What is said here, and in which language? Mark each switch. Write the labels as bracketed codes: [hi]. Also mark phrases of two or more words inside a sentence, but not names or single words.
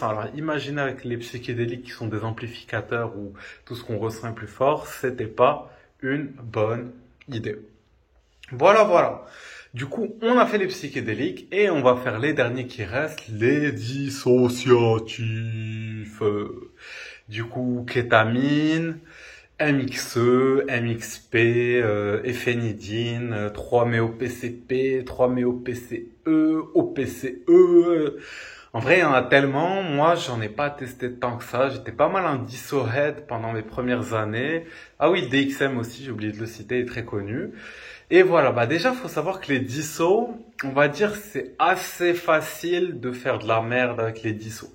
[fr] Alors, imagine avec les psychédéliques qui sont des amplificateurs où tout ce qu'on ressent est plus fort, c'était pas une bonne idée. Voilà. Du coup, on a fait les psychédéliques et on va faire les derniers qui restent, les dissociatifs. Du coup, kétamine, MXE, MXP, éphénidine, 3-MeO-PCP, 3-MeO-PCE, OPCE. En vrai, il y en a tellement. Moi, j'en ai pas testé tant que ça. J'étais pas mal un disso-head pendant mes premières années. Ah oui, le DXM aussi, j'ai oublié de le citer, il est très connu. Et voilà, bah déjà, faut savoir que les dissos, on va dire, c'est assez facile de faire de la merde avec les dissos.